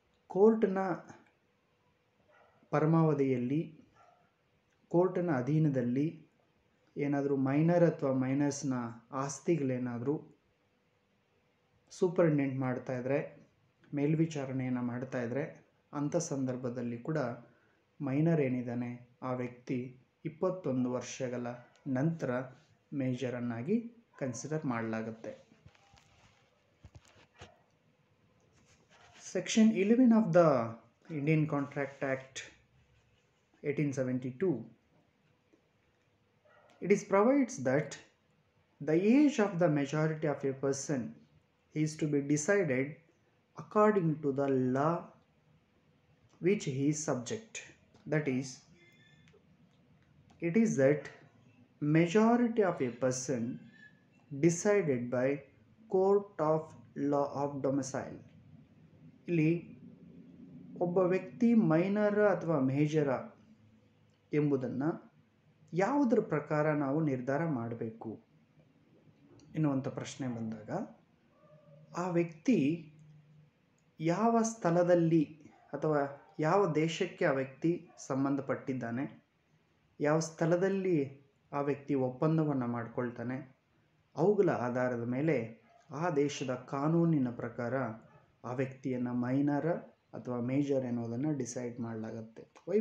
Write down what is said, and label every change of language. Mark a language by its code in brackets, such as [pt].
[kn] ಕೋರ್ಟ್ನ ಪರಮಾವಧಿಯಲ್ಲಿ ಕೋರ್ಟ್ನ ಅಧೀನದಲ್ಲಿ ಏನಾದರೂ ಮೈನರ್ ಅಥವಾ ಮೈನರ್ಸ್ನ ಆಸ್ತಿಗಳೇನಾದರೂ ಸೂಪರಿಂಟೆಂಡೆಂಟ್ ಮಾಡ್ತಾಯಿದ್ರೆ, ಮೇಲ್ವಿಚಾರಣೆಯನ್ನು ಮಾಡ್ತಾಯಿದ್ರೆ, ಅಂಥ ಸಂದರ್ಭದಲ್ಲಿ ಕೂಡ ಮೈನರ್ ಏನಿದ್ದಾನೆ ಆ ವ್ಯಕ್ತಿ 21 ವರ್ಷಗಳ ನಂತರ ಮೇಜರನ್ನಾಗಿ ಕನ್ಸಿಡರ್ ಮಾಡಲಾಗುತ್ತೆ. [en] Section 11 of the Indian Contract Act 1872, it is provides that the age of the majority of a person is to be decided according to the law which he is subject. That is, it is that majority of a person decided by court of law of domicile. [kn] ಇಲ್ಲಿ ಒಬ್ಬ ವ್ಯಕ್ತಿ ಮೈನರ ಅಥವಾ ಮೇಜರ ಎಂಬುದನ್ನು ಯಾವುದರ ಪ್ರಕಾರ ನಾವು ನಿರ್ಧಾರ ಮಾಡಬೇಕು ಎನ್ನುವಂಥ ಪ್ರಶ್ನೆ ಬಂದಾಗ, ಆ ವ್ಯಕ್ತಿ ಯಾವ ಸ್ಥಳದಲ್ಲಿ ಅಥವಾ ಯಾವ ದೇಶಕ್ಕೆ ಆ ವ್ಯಕ್ತಿ ಸಂಬಂಧಪಟ್ಟಿದ್ದಾನೆ, ಯಾವ ಸ್ಥಳದಲ್ಲಿ ಆ ವ್ಯಕ್ತಿ ಒಪ್ಪಂದವನ್ನು ಮಾಡಿಕೊಳ್ತಾನೆ, ಅವುಗಳ ಆಧಾರದ ಮೇಲೆ ಆ ದೇಶದ ಕಾನೂನಿನ ಪ್ರಕಾರ ಆ ವ್ಯಕ್ತಿಯನ್ನು ಮೈನರ ಅಥವಾ ಮೇಜರ್ ಎನ್ನುವುದನ್ನು ಡಿಸೈಡ್ ಮಾಡಲಾಗುತ್ತೆ. ವೈ?